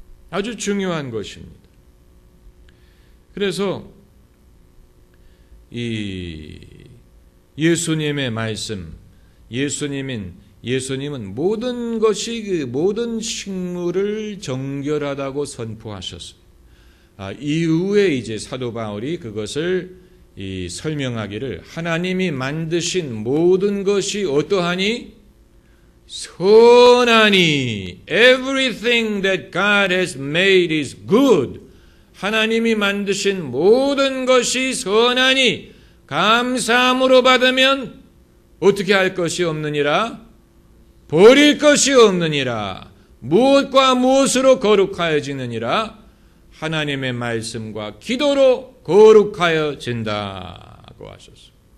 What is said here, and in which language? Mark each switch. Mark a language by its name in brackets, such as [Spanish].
[Korean] 아주 중요한 것입니다. 그래서 이 예수님의 말씀, 예수님은 모든 것이 모든 식물을 정결하다고 선포하셨어요. 이후에 이제 사도 바울이 그것을 설명하기를 하나님이 만드신 모든 것이 어떠하니? 선하니. [English] Everything that God has made is good. [Korean] 하나님이 만드신 모든 것이 선하니 감사함으로 받으면 어떻게 할 것이 없느니라? 버릴 것이 없느니라. 무엇과 무엇으로 거룩하여지느니라? 하나님의 말씀과 기도로 거룩하여진다고 하셨어요.